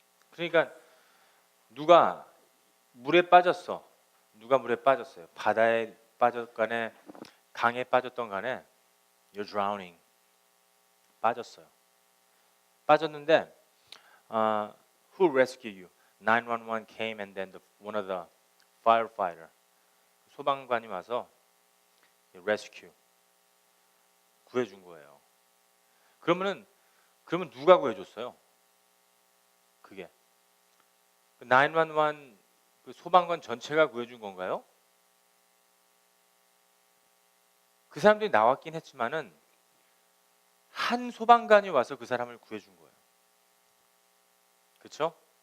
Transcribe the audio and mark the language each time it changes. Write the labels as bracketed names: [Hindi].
[Korean] 그러니까 누가 물에 빠졌어. 누가 물에 빠졌어요. 바다에 빠졌간에 강에 빠졌던 간에 [English] you're drowning. [Korean] 빠졌어요. 빠졌는데 [English] who rescued you? 911 came and then one of the firefighter [Korean] 소방관이 와서 [English] rescue [Korean] 구해준 거예요. 그러면 누가 구해줬어요? 그게 911 그 소방관 전체가 구해준 건가요? 그 사람들이 나왔긴 했지만은 한 소방관이 와서 그 사람을 구해준 거예요. 그렇죠?